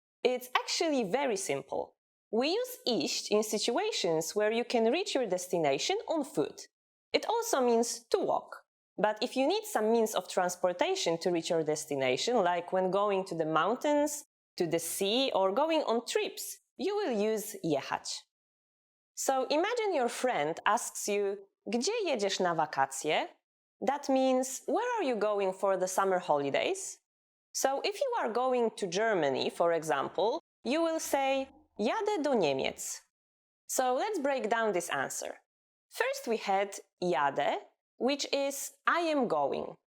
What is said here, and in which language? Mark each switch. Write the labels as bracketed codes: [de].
[en] It's actually very simple. We use iść in situations where you can reach your destination on foot. It also means to walk. But if you need some means of transportation to reach your destination, like when going to the mountains, to the sea, or going on trips, you will use jechać. So imagine your friend asks you, [pl] gdzie jedziesz na wakacje? [en] That means, where are you going for the summer holidays? So if you are going to Germany, for example, you will say, [pl] jadę do Niemiec. [en] So let's break down this answer. First we had jadę, which is I am going.